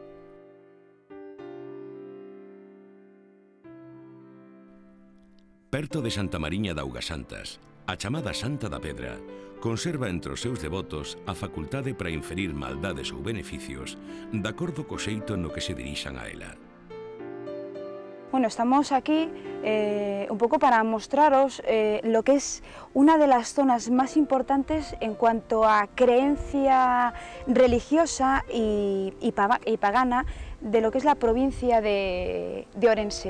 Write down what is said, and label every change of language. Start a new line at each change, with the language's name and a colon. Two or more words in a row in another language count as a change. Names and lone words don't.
Galician: Perto de Santa Mariña de Augasantas, a chamada Santa da Pedra conserva entre os seus devotos a facultade para inferir maldades ou beneficios de acordo co xeito no que se dirixan a ela.
Spanish: Bueno, estamos aquí un poco para mostraros lo que es una de las zonas más importantes en cuanto a creencia religiosa y pagana de lo que es la provincia de Orense.